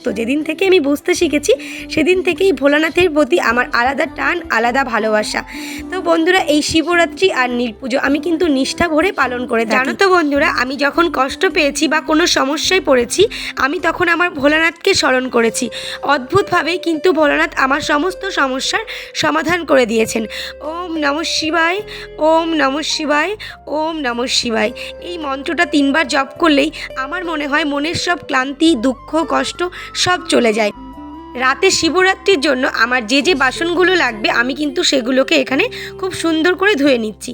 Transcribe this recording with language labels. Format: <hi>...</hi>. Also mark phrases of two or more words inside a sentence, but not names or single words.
<bn>যেদিন থেকে আমি বুঝতে শিখেছি সেদিন থেকেই ভোলানাথের প্রতি আমার আলাদা টান, আলাদা ভালোবাসা। তো বন্ধুরা, এই শিবরাত্রি আর নীলপুজো আমি কিন্তু নিষ্ঠা ভরে পালন করে থাকি। জানো তো বন্ধুরা, আমি যখন কষ্ট পেয়েছি বা কোনো সমস্যায় পড়েছি, আমি তখন আমার ভোলানাথকে স্মরণ করেছি। অদ্ভুতভাবেই কিন্তু ভোলানাথ আমার সমস্ত সমস্যার সমাধান করে দিয়েছেন।</bn> <sa>ওম নমঃ শিবায়, ওম নমঃ শিবায়, ওম নমঃ শিবায়।</sa> <bn>এই মন্ত্রটা 3 বার জপ করলেই আমার মনে হয় মনের সব ক্লান্তি, দুঃখ, কষ্ট সব চলে যায়। রাতে শিবরাত্রির জন্য আমার যে যে বাসনগুলো লাগবে আমি কিন্তু সেগুলোকে এখানে খুব সুন্দর করে ধুয়ে নিচ্ছি।</bn>